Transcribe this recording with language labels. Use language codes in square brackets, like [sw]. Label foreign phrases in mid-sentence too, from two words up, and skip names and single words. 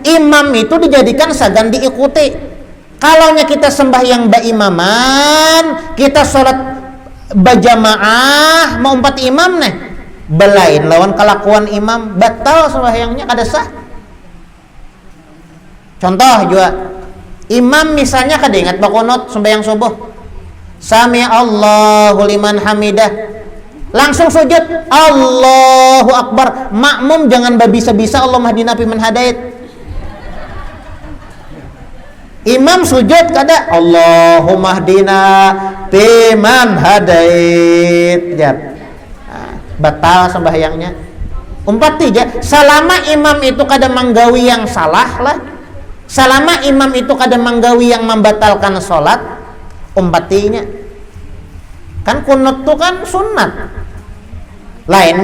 [bjn] Imam itu dijadikan sagan diikuti. Kalaunya kita sembahyang baimaman, kita sholat berjamaah mau 4 imam nih, belain lawan kelakuan imam, batal sembahyangnya kada sah. Contoh juga, imam misalnya kada ingat bakonot sembahyang subuh. [ar] سمع الله لمن حمده. [id] Langsung sujud [ar] الله أكبر. [bjn] Makmum jangan babisa-bisa [ar] اللهم اهدنا فيمن هديت. [bjn] Imam sujud kada [ar] اللهم اهدنا فيمن هديت. [id] Batal sembahyangnya. [bjn] 3 selama imam itu kada manggawi yang salah lah. Selama imam itu kada manggawi yang membatalkan salat, 3-nya kan kunut tuh kan sunat lain.